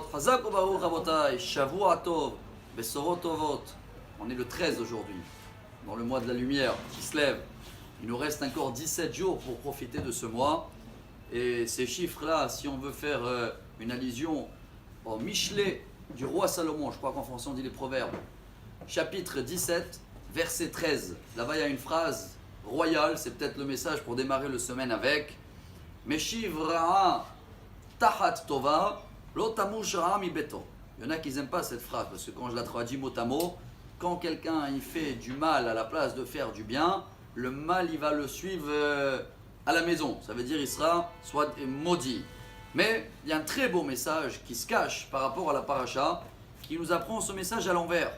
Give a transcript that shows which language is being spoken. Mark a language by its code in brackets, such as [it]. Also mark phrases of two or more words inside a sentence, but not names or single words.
[he] חזק וברוך רבותי, שבוע טוב, בשורות טובות. [fr] On est le 13 aujourd'hui, dans le mois de la lumière qui se lève. Il nous reste encore 17 jours pour profiter de ce mois. Et ces chiffres-là, si on veut faire une allusion au Michelet du roi Salomon, je crois qu'en français on dit les proverbes, chapitre 17, verset 13. Là-bas il y a une phrase royale, c'est peut-être le message pour démarrer le semaine avec. [he] משיב רעה תחת טובה, לא תמוש רעה מביתו. [fr] Il y en a qui n'aiment pas cette phrase, parce que quand je la traduis mot à mot, quand quelqu'un il fait du mal à la place de faire du bien, le mal il va le suivre à la maison. Ça veut dire il sera soit maudit. Mais il y a un très beau message qui se cache par rapport à la paracha, qui nous apprend ce message à l'envers.